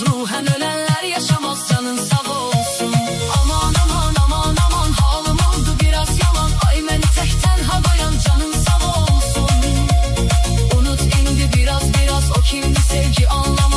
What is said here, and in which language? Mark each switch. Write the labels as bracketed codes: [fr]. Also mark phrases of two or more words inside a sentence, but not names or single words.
[tr] Ruhen ölenler yaşamaz, canın sağ olsun. Aman aman aman aman, halım oldu biraz yaman. [az] Ay məni tək tənha qoyan canın sağ olsun. Unut indi biraz biraz, o kimdi sevgi anlamaz.